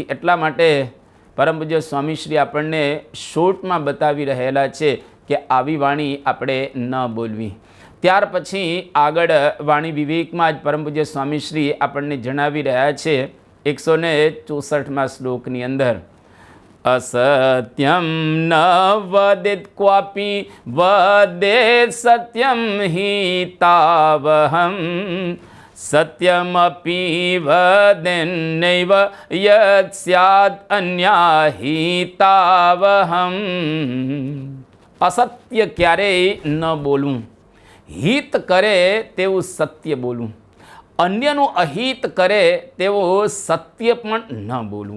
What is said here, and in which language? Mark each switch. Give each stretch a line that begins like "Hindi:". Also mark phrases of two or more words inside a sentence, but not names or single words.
Gujarati: એટલા માટે પરમ પૂજ્ય સ્વામીશ્રી આપણને શોર્ટમાં બતાવી રહેલા છે કે આવી વાણી આપણે ન બોલવી. ત્યાર પછી આગળ વાણી વિવેકમાં જ પરમ પૂજ્ય સ્વામીશ્રી આપણને જણાવી રહ્યા છે 164મા શ્લોકની અંદર,
Sanskrit: असत्यं न वदेत् क्वापि वदेत् सत्यं हि तावहं सत्यमपी वदेन्नैव यत स्याद अन्याहितावहम.
Gujarati: અસત્ય ક્યારેય ન બોલવું, હિત કરે તેવું સત્ય બોલવું, અન્યનું અહિત કરે તેવું સત્ય પણ ન બોલવું.